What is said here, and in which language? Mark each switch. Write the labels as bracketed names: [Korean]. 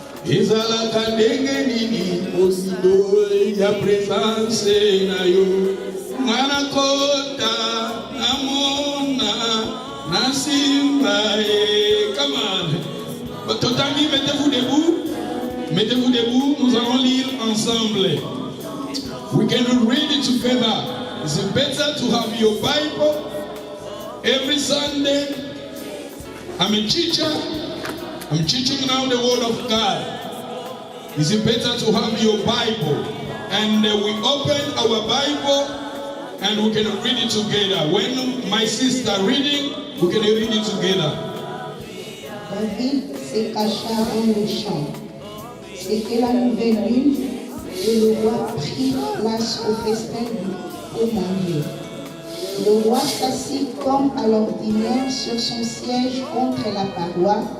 [Lingala] Ezalaka ndenge nini mozindo ya présence na yo. Mwana kota namona nasimba e. [English] Come on. [Lingala] Totami, [French] mettez-vous debout. Mettez-vous debout. Nous allons lire ensemble. [English] We can read it together. It's better to have your Bible every Sunday. I'm a teacher. I'm teaching now the Word of God. It's better to have your Bible. And we open our Bible and we can read it together. When my sister reading, we can read it together. [French] David se cacha dans le champ. C'était la nouvelle lune et le roi prit place au festin au manger. Le roi s'assit comme à l'ordinaire sur son siège contre la paroi.